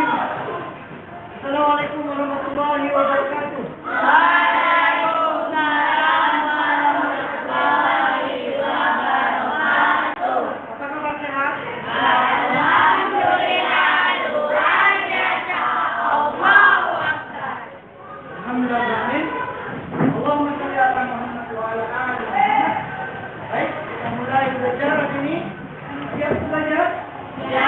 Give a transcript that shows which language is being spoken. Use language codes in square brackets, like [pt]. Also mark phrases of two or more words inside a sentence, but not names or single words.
[ar] السلام عليكم ورحمة الله وبركاته. وعليكم السلام ورحمة الله وبركاته. [id] Apa kabar, sehat? Alhamdulillah, luar biasa. [ar] الله أكبر. Alhamdulillah. اللهم صل على محمد وعلى آل محمد. [id] Baik, kita mulai belajar hari ini. Siap belajar? Ya.